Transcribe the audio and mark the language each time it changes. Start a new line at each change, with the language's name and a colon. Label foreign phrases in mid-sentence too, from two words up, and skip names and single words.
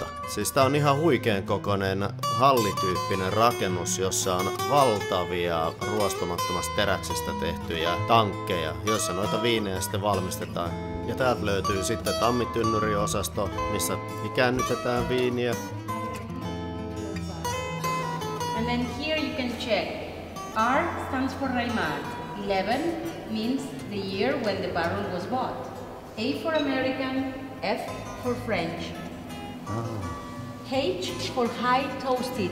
Finnish: Siis tää on ihan huikean kokoinen hallityyppinen rakennus, jossa on valtavia ruostumattomasta teräksestä tehtyjä tankkeja, joissa noita viinejä sitten valmistetaan. Ja täältä löytyy sitten tammitynnyriosasto, missä ikäännytetään viiniä.
English: And then here you can check R stands for Raimat. 11 means the year when the barrel was bought. A for American, F for French. H for high toasted.